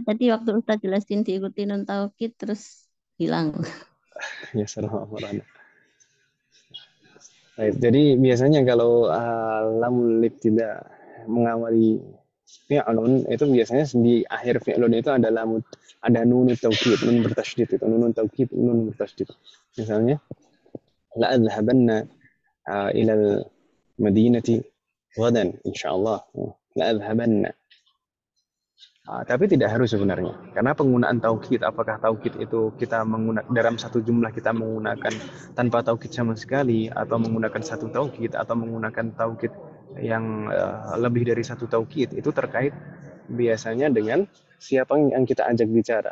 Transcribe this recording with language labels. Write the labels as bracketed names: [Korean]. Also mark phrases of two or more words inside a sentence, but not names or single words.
[Indonesian] Tadi waktu Ustaz jelasin diikuti [Arabic] نون توكيد [Indonesian] terus hilang. Ya, Assalamualaikum. Jadi biasanya kalau [Arabic] لام الابتداء [Indonesian] mengawali fi'lun itu biasanya di akhir fi'lun itu ada [Arabic] نون توكيد, [Indonesian] nun bertasydid itu, [Arabic] نون توكيد, [Indonesian] nun bertasydid. [Arabic] Misalnya لأذهبن إلى المدينة غدا إن شاء الله. لأذهبن. [Indonesian] Tapi tidak harus sebenarnya, karena penggunaan taukid, apakah taukid itu kita menggunakan dalam satu jumlah kita menggunakan tanpa taukid sama sekali, atau menggunakan satu taukid, atau menggunakan taukid yang lebih dari satu taukid, itu terkait biasanya dengan siapa yang kita ajak bicara.